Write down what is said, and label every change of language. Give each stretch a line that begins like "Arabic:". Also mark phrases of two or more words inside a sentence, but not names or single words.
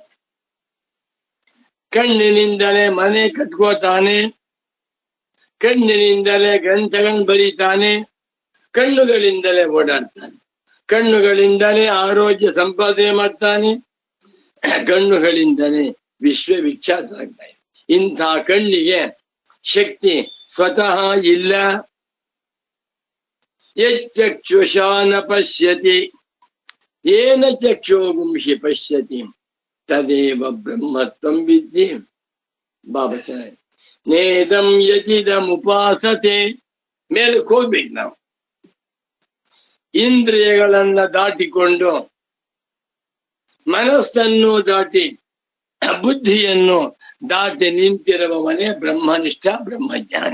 Kannada: ಕಣ್ಣಿನಿಂದಲೇ ಮನೆ ಕಟ್ಕೋತಾನೆ, ಕಣ್ಣಿನಿಂದಲೇ ಗ್ರಂಥಗಳನ್ನು ಬರೀತಾನೆ, ಕಣ್ಣುಗಳಿಂದಲೇ ಓಡಾಡ್ತಾನೆ, ಕಣ್ಣುಗಳಿಂದಲೇ ಆರೋಗ್ಯ ಸಂಪಾದನೆ ಮಾಡ್ತಾನೆ, ಕಣ್ಣುಗಳಿಂದಲೇ ವಿಶ್ವವಿಖ್ಯಾತರಾಗ್ತಾನೆ. ಇಂಥ ಕಣ್ಣಿಗೆ ಶಕ್ತಿ ಸ್ವತಃ ಇಲ್ಲ.
Sanskrit: ಯಚ್ಚಕ್ಷುಷಾ ನ ಪಶ್ಯತಿ ಏನ ಚಕ್ಷೋಗುಂಷಿ ಪಶ್ಯತಿ ತದೇವ ಬ್ರಹ್ಮತ್ವಂ ವಿದ್ಯೆ. ಬಾಬಾ ಚೆನ್ನಾಗಿ ನೇದಂ ಯಜಿದಮುಪಾಸತೆ.
Kannada: ಮೇಲಕ್ಕೆ ಹೋಗ್ಬೇಕು ನಾವು. ಇಂದ್ರಿಯಗಳನ್ನ ದಾಟಿಕೊಂಡು ಮನಸ್ಸನ್ನು ದಾಟಿ ಬುದ್ಧಿಯನ್ನು ದಾಟಿ ನಿಂತಿರುವವನೇ ಬ್ರಹ್ಮನಿಷ್ಠ ಬ್ರಹ್ಮಜ್ಞಾನಿ.